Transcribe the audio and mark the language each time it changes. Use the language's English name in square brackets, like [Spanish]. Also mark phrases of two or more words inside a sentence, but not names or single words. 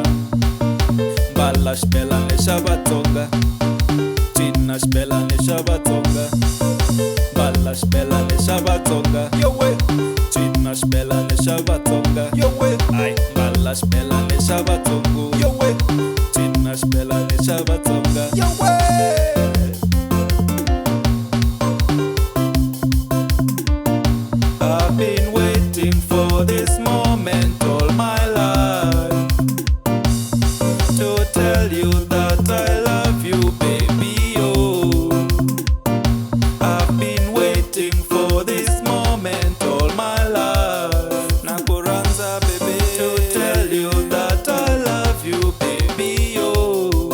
[Tsonga] Mbala xibelani xa Vatsonga, cina xibelani xa Vatsonga, mbala xibelani xa Vatsonga, yo we, cina xibelani xa Vatsonga, yo we, ay mbala xibelani xa Vatsonga, yo we, cina xibelani xa Vatsonga, yo we. [English] I've been waiting for this moment all my life, to tell you that I love you, baby, oh. I've been waiting for this moment all my life. Nakuranza, baby, to tell you that I love you, baby, oh.